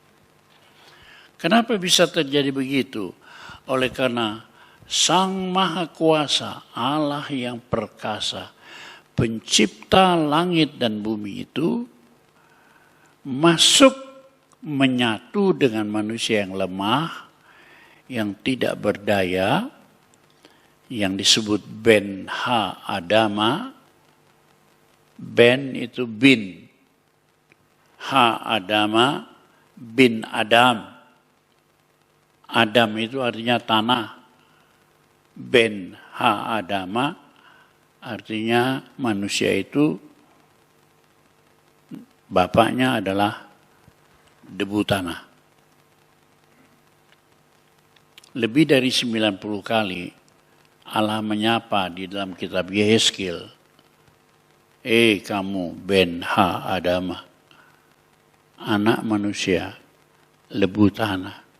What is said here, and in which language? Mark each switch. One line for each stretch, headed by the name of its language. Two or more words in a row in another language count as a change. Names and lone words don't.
Indonesian: Kenapa bisa terjadi begitu? Oleh karena Sang Maha Kuasa, Allah yang perkasa, pencipta langit dan bumi itu masuk menyatu dengan manusia yang lemah, yang tidak berdaya, yang disebut
Hebrew: Ben Ha Adama.
Indonesian: Ben itu bin,
Hebrew: Ha Adama,
Indonesian: bin Adam. Adam itu artinya tanah.
Hebrew: Ben Ha Adama
Indonesian: artinya manusia itu bapaknya adalah debu tanah. Lebih dari 90 kali Allah menyapa di dalam kitab Yehezkiel, kamu
Hebrew: Ben Ha Adama,
Indonesian: anak manusia, lebu tanah.